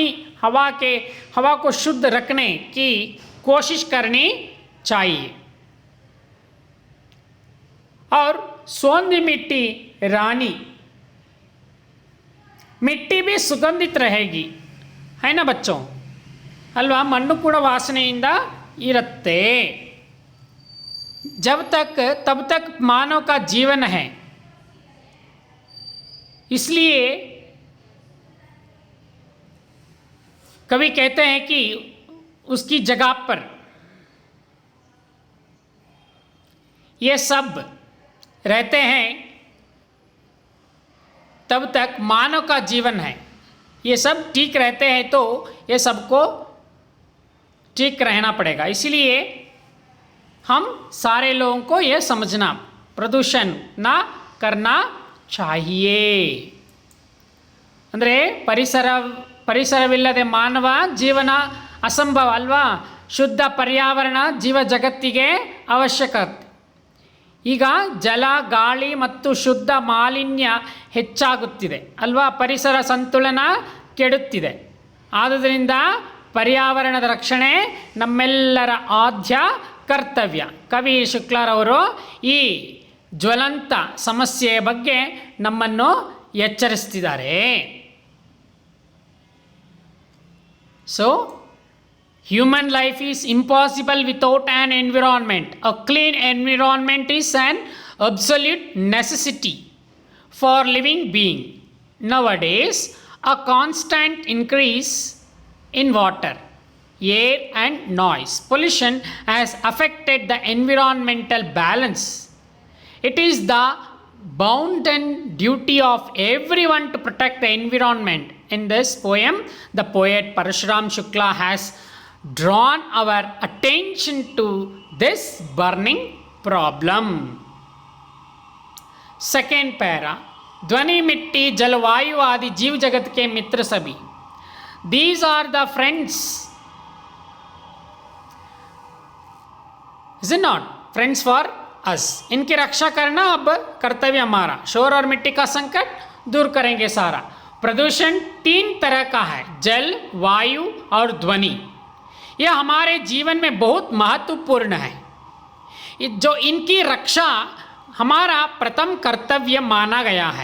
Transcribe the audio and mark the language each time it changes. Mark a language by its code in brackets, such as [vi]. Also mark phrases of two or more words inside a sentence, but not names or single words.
[hi] पानी हवा को शुद्ध रखने की कोशिश करनी चाहिए। और सोंधी मिट्टी रानी, मिट्टी भी सुगंधित रहेगी, है ना बच्चों? [kn] ಅಲ್ವಾ? ಮಣ್ಣು ಕೂಡ ವಾಸನೆಯಿಂದ ಇರುತ್ತೆ। [hi] जब तक तब तक मानव का जीवन है, इसलिए कवि कहते हैं कि उसकी जगह पर ये सब रहते हैं, तब तक मानव का जीवन है। ये सब ठीक रहते हैं तो ये सबको ठीक रहना पड़ेगा। इसलिए हम सारे लोगों को ये समझना, प्रदूषण ना करना चाहिए। [kn] ಅಂದರೆ ಪರಿಸರವಿಲ್ಲದೆ ಮಾನವ ಜೀವನ ಅಸಂಭವ ಅಲ್ವಾ? ಶುದ್ಧ ಪರ್ಯಾವರಣ ಜೀವ ಜಗತ್ತಿಗೆ ಅವಶ್ಯಕತೆ। ಈಗ ಜಲ, ಗಾಳಿ ಮತ್ತು ಶುದ್ಧ ಮಾಲಿನ್ಯ ಹೆಚ್ಚಾಗುತ್ತಿದೆ ಅಲ್ವಾ? ಪರಿಸರ ಸಂತುಲನ ಕೆಡುತ್ತಿದೆ। ಆದುದರಿಂದ ಪರ್ಯಾವರಣದ ರಕ್ಷಣೆ ನಮ್ಮೆಲ್ಲರ ಆದ್ಯ ಕರ್ತವ್ಯ। ಕವಿ ಶುಕ್ಲಾರವರು ಈ ಜ್ವಲಂತ ಸಮಸ್ಯೆಯ ಬಗ್ಗೆ ನಮ್ಮನ್ನು ಎಚ್ಚರಿಸ್ತಿದ್ದಾರೆ। [en] ಸೊ human life is impossible without an environment. A clean environment is an absolute necessity for living being. Nowadays, a constant increase in water, air and noise pollution has affected the environmental balance. It is the bounden duty of everyone to protect the environment. In this poem, the poet Parashuram Shukla has drawn our attention to this burning problem. Second para, [hi] ध्वनि, मिट्टी, जलवायु आदि जीव जगत के मित्र सभी, [en] these are the friends, is it not? Friends for us. [hi] इनकी रक्षा करना अब कर्तव्य हमारा। शोर और मिट्टी का संकट दूर करेंगे सारा। प्रदूषण 3 तरह का है, जल, वायु और ध्वनि। यह हमारे जीवन में बहुत महत्वपूर्ण है, जो इनकी रक्षा हमारा प्रथम कर्तव्य माना गया है।